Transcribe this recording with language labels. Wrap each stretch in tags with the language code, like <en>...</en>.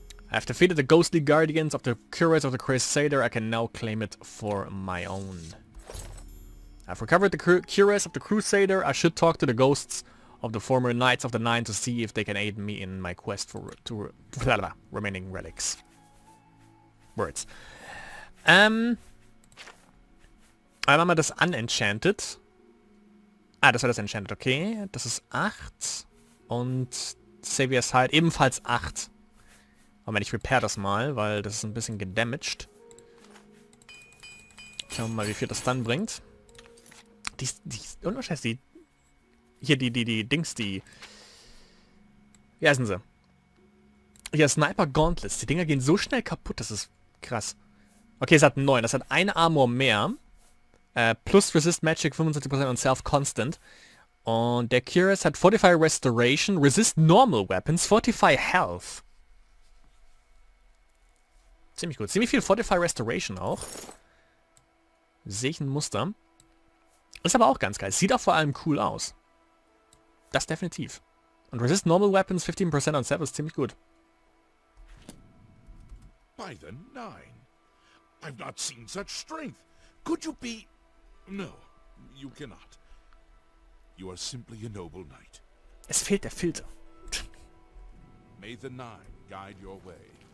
<en>I have defeated the ghostly guardians of the Cuirass of the Crusader. I can now claim it for my own. I've recovered the Cuirass of the Crusader. I should talk to the ghosts of the former Knights of the Nine to see if they can aid me in my quest for remaining relics. Words.</en> <de>Einmal haben wir das unenchanted. Ah, das war das Enchanted, okay. Das ist 8. Und Saviour's Hide ebenfalls 8. Aber ich repair das mal, weil das ist ein bisschen gedamaged. Schauen wir mal, wie viel das dann bringt. Die unwahrscheinlich, hier die Dings, die... Wie heißen sie? Hier, Sniper Gauntlets. Die Dinger gehen so schnell kaputt, das ist krass. Okay, es hat 9. Das hat eine Armor mehr. Plus Resist Magic 75% und Self Constant. Und der Cuirass hat Fortify Restoration, Resist Normal Weapons, Fortify Health. Ziemlich gut. Ziemlich viel Fortify Restoration auch. Sehe ich ein Muster. Ist aber auch ganz geil. Sieht auch vor allem cool aus. Das definitiv. Und Resist Normal Weapons 15% on Self ist ziemlich gut.</de> <en>By the Nine, I've not seen such strength. Could you be... No, you cannot. You are simply a noble knight.</en> <de>Es fehlt der Filter.</de> <en>May the Nine guide your way.</en>